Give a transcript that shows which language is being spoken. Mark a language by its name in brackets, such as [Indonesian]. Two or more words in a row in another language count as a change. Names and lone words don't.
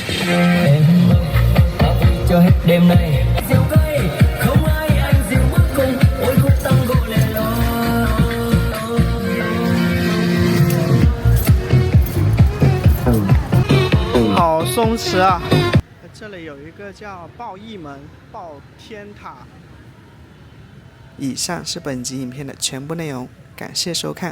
[Vietnamese] em và vui cho hết đêm này siêu cây không ai anh dịu bước cùng ôi khúc tango lẻ loi [Chinese] 好松弛啊！这里有一个叫报义门、报天塔。以上是本集影片的全部内容，感谢收看。